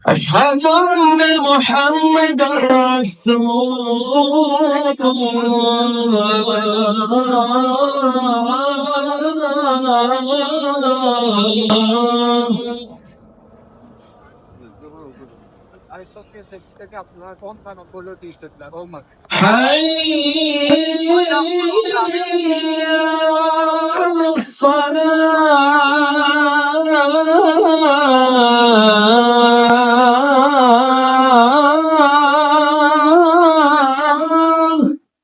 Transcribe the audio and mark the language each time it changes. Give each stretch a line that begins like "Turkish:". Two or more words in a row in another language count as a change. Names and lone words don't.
Arabic: أشهد أن محمد رسول الله.
Turkish: Ay, sosyal sesleri yaptılar. 10 tane golü değiştirdiler. Olmadı.
Arabic: حي على الصلاة.